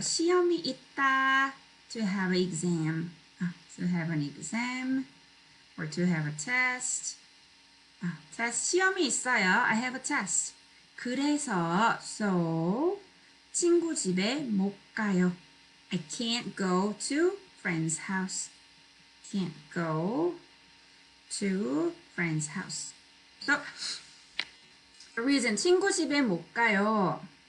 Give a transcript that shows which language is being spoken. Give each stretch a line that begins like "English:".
Korean: 시험이 있다.
English: To have an exam. To have an exam. Or to have a test. test.
Korean: 시험이 있어요.
English: I have a test.
Korean: 그래서, so, 친구 집에 못 가요.
English: I can't go to friend's house. Can't go to friend's house. So, the reason
Korean: 친구 집에 못 가요.